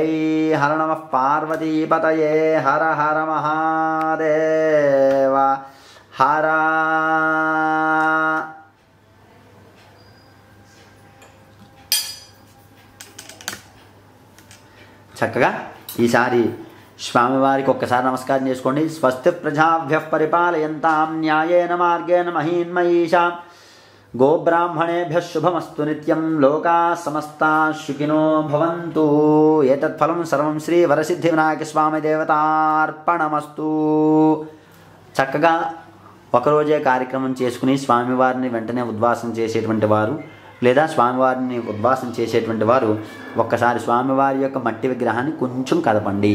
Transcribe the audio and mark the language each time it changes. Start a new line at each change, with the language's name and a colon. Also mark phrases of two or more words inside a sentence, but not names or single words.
Sanskrit: హర నమః పార్వతీపతయే. హర హర మహాదేవ హర.
Telugu: చక్కగా ఈసారి స్వామివారికి ఒక్కసారి నమస్కారం చేసుకోండి.
Sanskrit: స్వస్తి ప్రజాభ్యః పరిపాలయంతాం న్యాయేన మార్గేణ మహీన్మయీషాం గోబ్రాహ్మణేభ్యః శుభమస్తు నిత్యం. లోకాః సమస్తాః సుఖినో భవంతు. ఏతత్ఫలం సర్వం శ్రీ వరసిద్ధి వినాయక స్వామి దేవతార్పణమస్తు.
Telugu: చక్కగా ఒకరోజే కార్యక్రమం చేసుకుని స్వామివారిని వెంటనే ఉద్వాసం చేసేటువంటి వారు లేదా స్వామివారిని ఉద్వాసన చేసేటువంటి వారు ఒక్కసారి స్వామివారి యొక్క మట్టి విగ్రహాన్ని కొంచెం కదపండి.